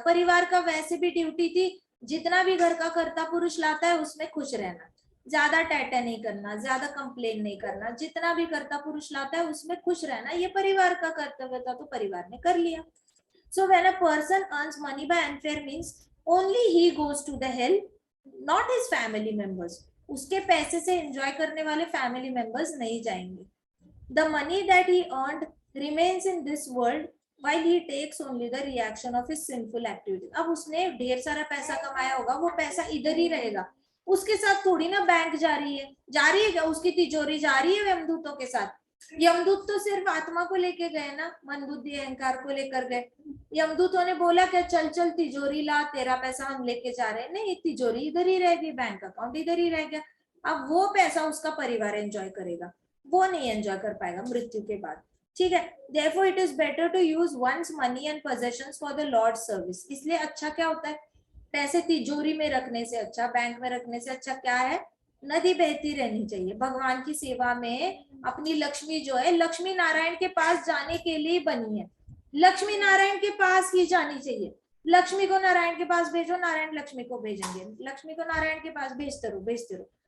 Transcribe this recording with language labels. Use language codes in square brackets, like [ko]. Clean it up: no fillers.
[hi] परिवार का वैसे भी ड्यूटी थी जितना भी घर का कर्ता पुरुष लाता है उसमें खुश रहना, ज्यादा टैटा नहीं करना, ज्यादा कंप्लेन नहीं करना, जितना भी कर्ता पुरुष लाता है उसमें खुश रहना, ये परिवार का कर्तव्य था तो परिवार ने कर लिया। [en] So when a person earns money by unfair means only he goes to the hell, not his family members. [hi] उसके पैसे से एंजॉय करने वाले फैमिली मेंबर्स नहीं जाएंगे। [en] The money that he earned remains in this world while he takes only the reaction of his sinful activities। [hi] अब उसने ढेर सारा पैसा कमाया होगा, वो पैसा इधर ही रहेगा, उसके साथ थोड़ी ना बैंक जा रही है, जा रही है क्या, उसकी तिजोरी जा रही है यमदूतों के साथ। यमदूत तो सिर्फ आत्मा को लेके गए ना, मन बुद्धि अहंकार को लेकर गए। यमदूतों ने बोला क्या चल चल तिजोरी ला, तेरा पैसा हम लेके जा रहे हैं, नहीं, तिजोरी इधर ही रहेगी, बैंक अकाउंट इधर ही रह गया। अब वो पैसा उसका परिवार एंजॉय करेगा, वो नहीं एंजॉय कर पाएगा मृत्यु के बाद, ठीक है। [en] therefore it is better to use one's money and possessions for the Lord's service। [hi] इसलिए अच्छा क्या होता है, पैसे तिजोरी में रखने से अच्छा, बैंक में रखने से अच्छा क्या है, नदी बहती रहनी चाहिए भगवान की सेवा में। अपनी लक्ष्मी जो है लक्ष्मी नारायण के पास जाने के लिए बनी है, लक्ष्मी नारायण के पास ही जानी चाहिए। लक्ष्मी को नारायण के पास भेजो, नारायण लक्ष्मी को भेजेंगे, लक्ष्मी को नारायण के पास भेजते रहो भेजते रहो।